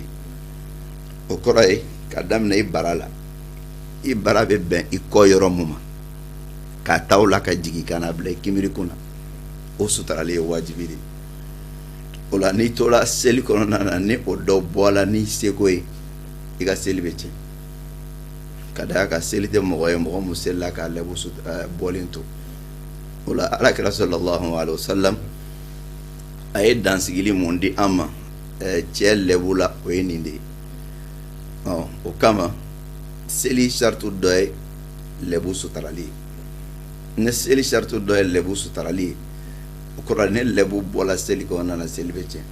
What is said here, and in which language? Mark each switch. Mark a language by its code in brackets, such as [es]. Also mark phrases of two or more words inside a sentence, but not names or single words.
[bm] O kɔrɔ ye ka daminɛ i bara la i bara bɛ bɛn i kɔ yɔrɔ mun ma ka taa o la ka jigi ka na bila i kimiri kunna o sutarali wajibi de. O la n'i tora seli kɔnɔna na ni o dɔ bɔla ni seko ye i ka seli bɛ tiɲɛ. Ka da ka seli tɛ mɔgɔ ye mɔgɔ mun selila k'a lɛbu bɔlen to. O la alakira [ar] صلى الله عليه وسلم [bm] a ye dansigili mun di an ma cɛ lɛbu la o ye nin de ye. O kama seli sartu dɔ ye lɛbu sutarali ye. Ni seli sartu dɔ ye lɛbu sutarali ye o kɔrɔ ne lɛbu bɔla seli kɔnɔna na seli bɛ tiɲɛ.